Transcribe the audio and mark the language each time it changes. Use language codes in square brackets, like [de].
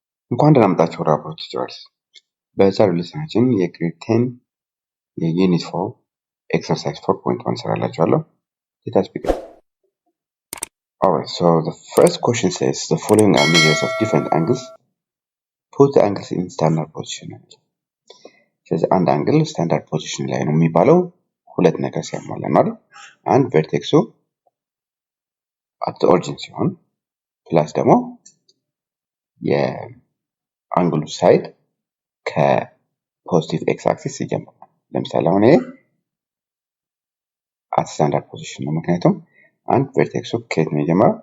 [am] እንኳን ደህና መጣችሁ ራፖርት ቲዩቶሪያልስ። በዛሬው ሌሰናችን የግሬድ 10 የዩኒት 4 ኤክሰርሳይዝ 4.1 እንሰራላችኋለሁ። [en] Let us begin. Alright, so the first question says the following are measures of different angles. Put the angles in standard position. [am] ስለዚህ አንድ አንግል ስታንዳርድ ፖዚሽን ላይ ነው የሚባለው ሁለት ነገር ሲያሟላ ነው። አንድ ቨርቴክሱ አት ኦሪጂን ሲሆን ፕላስ ደግሞ የአንግሉ ሳይድ ከፖዚቲቭ ኤክስ አክሲስ ይጀምራል። ለምሳሌ አሁን ይሄ አት ስታንዳርድ ፖዚሽን ነው፣ ምክንያቱም አንድ ቨርቴክሱ ከየት ነው የጀመረው?